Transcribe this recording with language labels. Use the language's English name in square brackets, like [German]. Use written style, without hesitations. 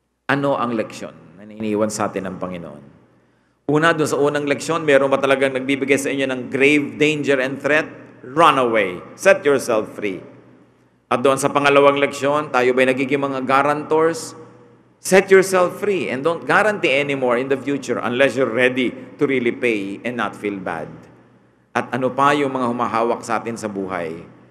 [Filipino] Ano ang leksyon na iniiwan sa atin ng Panginoon? Una, doon sa unang leksyon, meron ba talagang nagbibigay sa inyo ng [English] grave danger and threat? Run away. Set yourself free. [Filipino] At doon sa pangalawang leksyon, tayo ba'y nagiging mga guarantors? [English] Set yourself free and don't guarantee anymore in the future unless you're ready to really pay and not feel bad. [Filipino] At ano pa yung mga humahawak sa atin sa buhay?